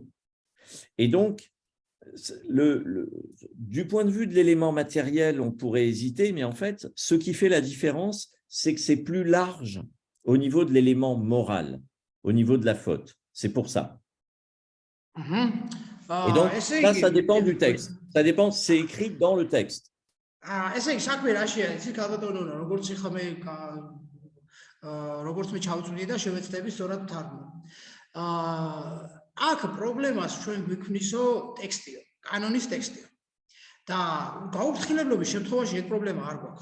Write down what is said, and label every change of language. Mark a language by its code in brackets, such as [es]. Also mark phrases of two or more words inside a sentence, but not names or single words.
[fr] Et donc, du point de vue de l'élément matériel, on pourrait hésiter, mais en fait, ce qui fait la différence, c'est que c'est plus large au niveau de l'élément moral, au niveau de la faute. C'est pour ça. Et donc, ça dépend du texte. Ça dépend, c'est écrit dans le texte. [ka] Აქ პრობლემას ჩვენ გვიქმნისო ტექსტია, კანონის ტექსტია. და გაუფრთხილებლობის შემთხვევაში ეს პრობლემა არ გვაქვს.